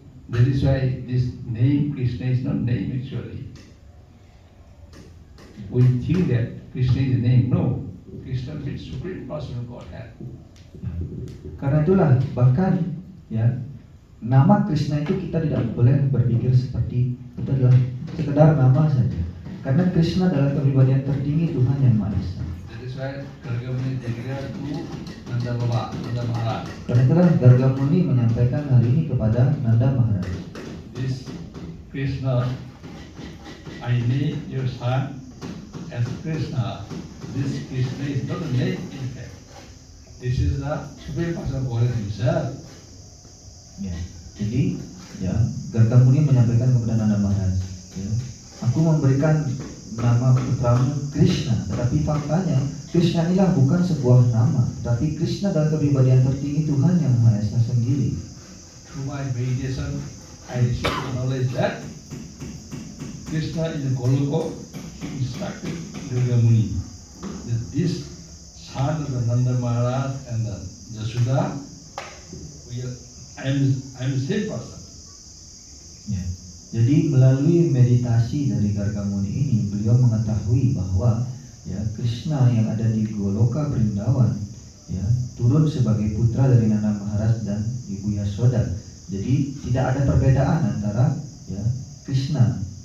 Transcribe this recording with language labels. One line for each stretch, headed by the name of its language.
English: That is why this name Krishna is not name actually. We think that Krishna is a name. No. Krishna means Supreme Personal Godhead.
Indonesian: Karena itulah bahkan ya nama Krishna itu kita tidak boleh berpikir seperti itu adalah sekedar nama saja. Karena Krishna adalah kepribadian tertinggi Tuhan Yang Maha Esa.
English: That is why Gargamuni declared to Nanda Maharaj.
Indonesian: Karena itulah Gargamuni menyampaikan hal ini kepada Nanda Maharaj.
English: This Krishna, I name your son as Krishna. This Krishna is not a name in fact. This is the Supreme Personal Godhead himself.
Indonesian: Ya, jadi ya Gargamuni menyampaikan kepada Nanda Maharaj, ya, aku memberikan nama putramu Krishna, tetapi faktanya Krishna inilah bukan sebuah nama, tapi Krishna adalah kepribadian tertinggi Tuhan Yang Maha Esa sendiri.
English: Through my meditation, I received the knowledge that Krishna in the Goloka instructed Gargamuni that this son of the Nanda Maharaj and the Yashoda, I am the same person.
Indonesian: Ya. Jadi melalui meditasi dari Gargamuni ini beliau mengetahui bahwa ya Krishna yang ada di Goloka Brindawan ya turun sebagai putra dari Nanda Maharaj dan Ibu Yasoda. Jadi tidak ada perbedaan antara ya Krishna.